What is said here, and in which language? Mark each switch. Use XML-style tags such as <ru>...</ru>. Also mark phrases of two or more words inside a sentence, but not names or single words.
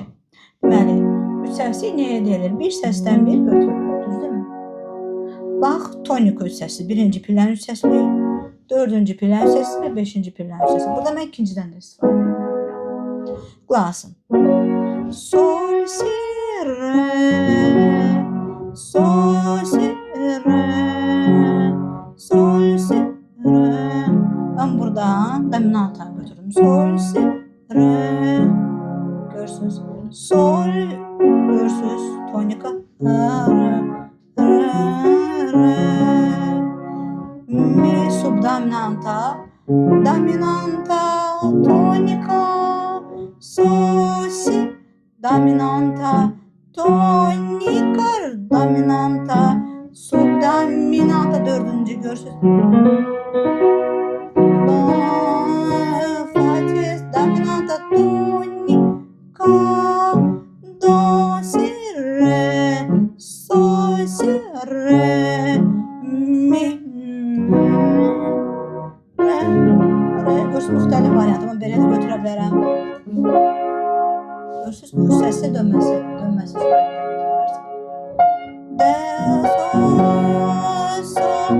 <az>Deməli, üç səslik nəyə deyilir? Bir səsdən bir götürülür, düzdürmü? Bax, tonika üç səsli. Birinci pillənin üç səsli, dördüncü pillənin üç səsli və beşinci pillənin üç səsli. Burada mən ikincidən də istifadə edirəm. Qulaq asın. Sol, si, re. Sol, si, re. Sol, si, re.</az> <tr>Ben buradan dominantayı götürdüm. Sol, si, re.</tr> <az>Görürsünüz. Sol, görürsünüz. Tonika, re, re, re. Mi, subdominanta, dominanta, tonika, sol, si, dominanta, tonika, dominanta, subdominanta, dördüncü görürsünüz. Fa diez, dominanta, tonika, do, si, re, sol, si, re, mi, re, re. Görürsünüz, müxtəlif variantı. Mən belə də götürə bilərəm. Görürsünüz, bu səsli dönməsi surətdə götürülərsiniz. De, sol, sol.</az>